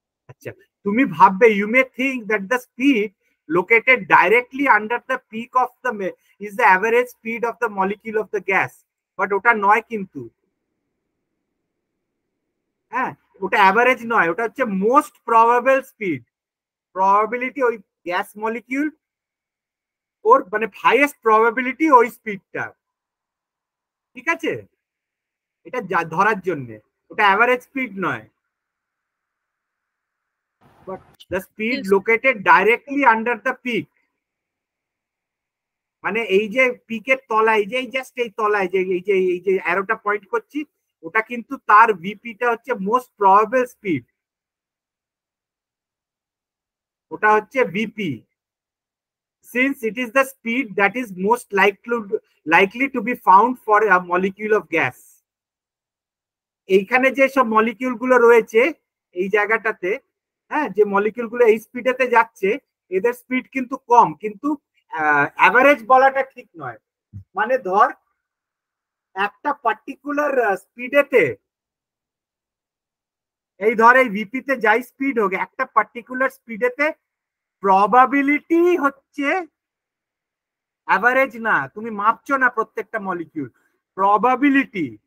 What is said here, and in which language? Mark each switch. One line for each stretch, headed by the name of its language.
Bangla: আচ্ছা, তুমি ভাববে
English: you may think that the speed located directly under the peak of the is the average speed of the molecule of the gas, but
Bangla: ওটা নয় কিন্তু। হ্যাঁ, ওটা অ্যাভারেজ নয়, ওটা হচ্ছে মোস্ট প্রবাবল স্পিড। প্রবাবিলিটি ওই গ্যাস মলিকিউল ওর মানে হাইয়েস্ট প্রবাবিলিটি ওই স্পিডটা, ঠিক আছে? এটা ধরার জন্য ওটা অ্যাভারেজ স্পিড নয়,
English: But the speed located directly under the peak.
Bangla: মানে এই যে পিকের তলায়, যে জাস্ট এই তলায় যে এই যে অ্যারোটা পয়েন্ট করছি, ওটা কিন্তু তার ভিপিটা হচ্ছে মোস্ট প্রবাবল স্পিড, ওটা হচ্ছে VP.
English: Since it is the speed that is most likely to be found for a molecule of gas.
Bangla: এইখানে যে সব মলিকিউল গুলো রয়েছে এই জায়গাটাতে, হ্যাঁ, যে মলিকিউল গুলো এই স্পিডেতে যাচ্ছে এদের স্পিড কিন্তু কম, কিন্তু অ্যাভারেজ বলাটা ঠিক নয়। মানে ধর একটা পার্টিকুলার স্পিডেতে, এই ধর এই ভিপিতে যাই স্পিড হোক, একটা পার্টিকুলার স্পিডেতে প্রবাবিলিটি হচ্ছে অ্যাভারেজ না, তুমি মাপছো না প্রত্যেকটা মলিকিউল, প্রবাবিলিটি।